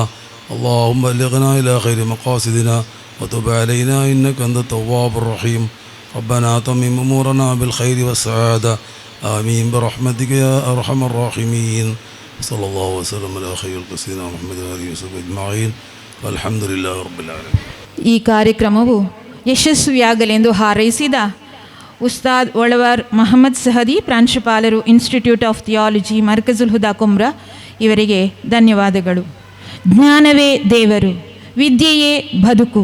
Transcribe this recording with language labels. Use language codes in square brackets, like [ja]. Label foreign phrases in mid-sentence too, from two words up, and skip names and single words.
[ar] اللهم بلغنا إلى خير مقاصدنا وتب علينا إنك أنت التواب الرحيم. ربنا تمم أمورنا بالخير والسعادة آمين برحمتك يا أرحم الراحمين. صلى الله وسلم على خير سيدنا محمد وآله وصحبه أجمعين والحمد لله رب العالمين. [kn] ಈ ಕಾರ್ಯಕ್ರಮವು ಯಶಸ್ವಿಯಾಗಲೆಂದು ಹಾರೈಸಿದ ಉಸ್ತಾದ್ ಒಳವರ್ ಮೊಹಮ್ಮದ್ ಸಹದಿ, ಪ್ರಾಂಶುಪಾಲರು, ಇನ್ಸ್ಟಿಟ್ಯೂಟ್ ಆಫ್ ಥಿಯಾಲಜಿ, ಮರ್ಕಜುಲ್ ಹುದಾ ಕುಮ್ರಾ ಇವರಿಗೆ ಧನ್ಯವಾದಗಳು. ಜ್ಞಾನವೇ ದೇವರು, ವಿದ್ಯೆಯೇ ಬದುಕು.